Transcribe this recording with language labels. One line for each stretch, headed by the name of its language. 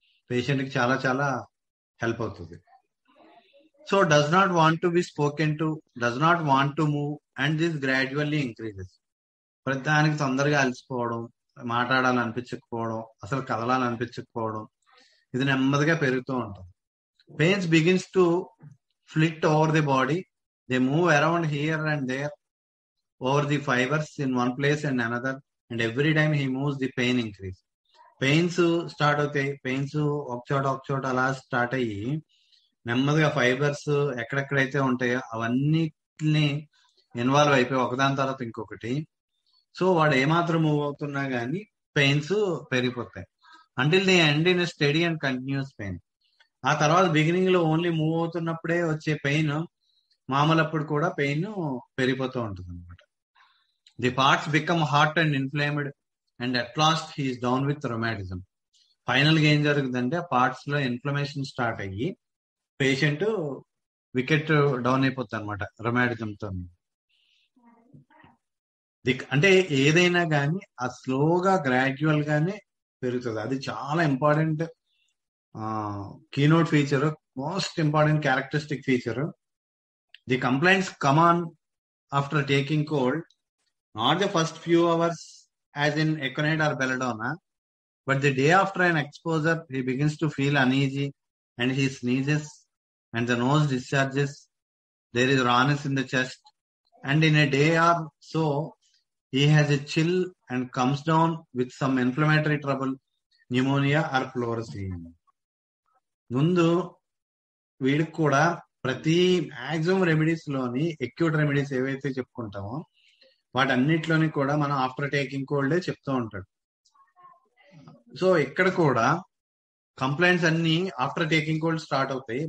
Telugu: Patient కి చాలా చాలా హెల్ప్ అవుతుంది.
English: So does not want to be spoken to, does not want to move, and this gradually increases.
Telugu: ప్రతిదానికి తొందరగా అలసిపోవడం, మాట్లాడాలనిపించకపోవడం, అసలు కదలాలనిపించకపోవడం, ఇది నెమ్మదిగా పెరుగుతూ ఉంటుంది.
English: Pains begins to flit over the body. They move around here and there over the fibers in one place and another, and every time he moves the pain increase.
Telugu: Pains start అవుతాయి. Pains ఒక చోట అలా start అయ్యి నెమ్మదిగా fibres ఎక్కడెక్కడైతే ఉంటాయో అవన్నిటిని involve అయిపోయి ఒకదాని తర్వాత ఇంకొకటి. సో వాడు ఏమాత్రం మూవ్ అవుతున్నా గానీ పెయిన్స్ పెరిగిపోతాయి.
English: Until the end in study and continues pain.
Telugu: ఆ తర్వాత బిగినింగ్ లో ఓన్లీ మూవ్ అవుతున్నప్పుడే వచ్చే పెయిన్ మామూలప్పుడు కూడా పెయిన్ పెరిగిపోతూ ఉంటుంది అనమాట.
English: The parts become hot and inflamed and at last he is down with rheumatism.
Telugu: Final గా ఏం జరుగుతుందంటే పార్ట్స్ లో ఇన్ఫ్లమేషన్ స్టార్ట్ అయ్యి పేషెంట్ వికెట్ డౌన్ అయిపోతుంది అనమాట రొమాటిజంతో. అంటే ఏదైనా కానీ ఆ స్లోగా గ్రాడ్యువల్ గానే పెరుగుతుంది. అది చాలా important
English: keynote feature, most important characteristic feature. The complaints come on after taking cold, not the first few hours as in aconite or belladonna, but the day after an exposure he begins to feel uneasy and he sneezes and the nose discharges. There is rawness in the chest, and in a day or so he has a chill and comes down with some inflammatory trouble, pneumonia or pleurisy.
Telugu: ముందు వీడికి కూడా ప్రతి maximum remedies లోని acute remedies ఏవైతే చెప్పుకుంటామో వాటన్నిటిలోని కూడా మనం after taking కోల్డే చెప్తూ ఉంటాడు. సో ఇక్కడ కూడా కంప్లైంట్స్ అన్ని ఆఫ్టర్ టేకింగ్ కోల్డ్ స్టార్ట్ అవుతాయి.